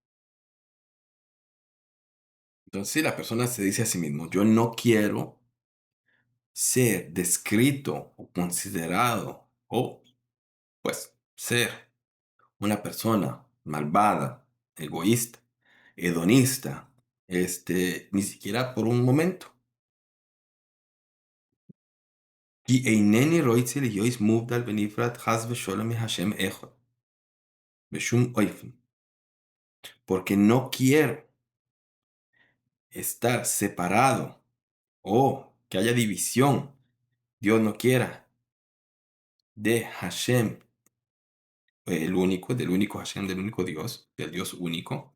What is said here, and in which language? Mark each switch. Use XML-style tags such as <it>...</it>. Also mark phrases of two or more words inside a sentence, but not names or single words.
<es>Entonces, si la persona se dice a sí mismo: yo no quiero ser descrito o considerado o, pues, ser una persona malvada, egoísta, hedonista, ni siquiera por un momento.</es> <he>כי אינני רוצה להיות מובדל ונפרד חס ושלום מהשם אחד, בשום אופן.</he> <es>Porque no quiero estar separado o que haya división, Dios no quiera, de Hashem, el único, del único Hashem, del único Dios, del Dios único.</es>